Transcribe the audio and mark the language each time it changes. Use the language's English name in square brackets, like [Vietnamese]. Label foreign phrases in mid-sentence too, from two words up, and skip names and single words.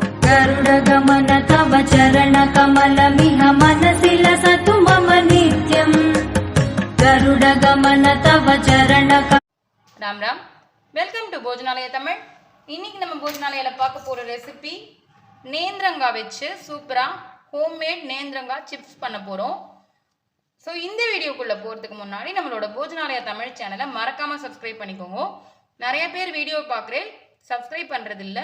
[Sanskrit] गरुडगमन तव चरणकमलमिह मनसि लसतु मम नित्यम् गरुडगमन तव चरणक [Hindi] राम राम [English] welcome to Bhojanalaya Tamil [Tamil] இன்னைக்கு நம்ம போஜனாலயில பார்க்க போற ரெசிபி நேந்திரங்காய் வச்சு சூப்பரா ஹோம்மேட் நேந்திரங்காய் சிப்ஸ் பண்ண போறோம். சோ இந்த வீடியோக்குள்ள போறதுக்கு முன்னாடி நம்மளோட போஜனாலய தமிழ் சேனலை மறக்காம சப்ஸ்கிரைப் பண்ணிக்கோங்க. நிறைய பேர் வீடியோ பார்க்கறேன் சப்ஸ்கிரைப் பண்றது இல்ல.